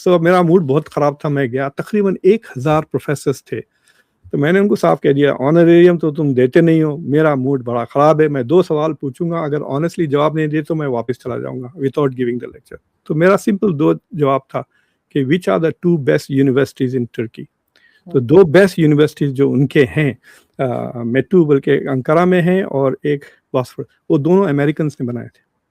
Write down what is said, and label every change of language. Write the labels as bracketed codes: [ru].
[ur] So میرا mood بہت خراب تھا. میں گیا، تقریباً 1000 پروفیسرز تھے. تو میں نے ان کو صاف کہہ دیا آنریریم تو تم دیتے نہیں ہو، میرا موڈ بڑا خراب ہے، میں 2 سوال پوچھوں گا، اگر آنیسٹلی جواب نہیں دے تو میں واپس چلا جاؤں گا [en] Without giving the lecture. [ur] تو میرا سمپل 2 جواب تھا کہ [en] Which are the 2 best universities in Turkey. [ur] تو 2 بیسٹ یونیورسٹیز جو ان کے ہیں، میٹو بلکہ انکارا میں ہیں، اور ایک باسفورڈ، وہ دونوں امریکنس نے بنائے تھے.